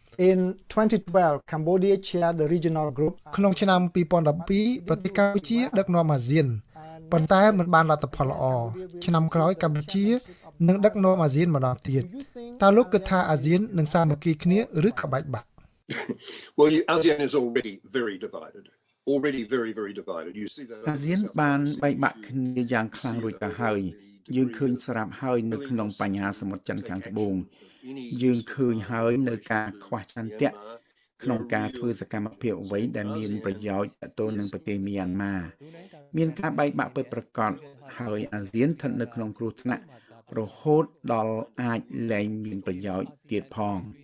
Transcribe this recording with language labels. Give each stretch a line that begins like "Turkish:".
English: In 2012 Cambodia chaired the regional group
Khmer: ក្នុងឆ្នាំ2012ប្រទេសកម្ពុជាដឹកនាំអាស៊ានប៉ុន្តែមិនបានលទ្ធផលល្អឆ្នាំក្រោយកម្ពុជានឹងដឹកនាំអាស៊ានម្ដងទៀតតើលោកគិតថាអាស៊ាននឹងសាមគ្គីគ្នាឬក្បាច់បាក់
English: Well, ASEAN is already very divided. Already very divided. You see that
Khmer: អាស៊ានបានបែកបាក់គ្នាយ៉ាងខ្លាំងរួចទៅហើយយើងឃើញស្រាប់ហើយនៅក្នុងបញ្ហាសមុទ្រចិនខាងត្បូងយើងឃើញហើយនៅការខ្វះចន្ទៈក្នុងការធ្វើសកម្មភាពអ្វីដែលមានប្រយោជន៍ទៅនឹងប្រទេសមីយ៉ាន់ម៉ាមានការបែកបាក់ពិតប្រាកដហើយអាស៊ានស្ថិតនៅក្នុងគ្រោះថ្នាក់រហូតដល់អាចលែងមានប្រយោជន៍ទៀតផង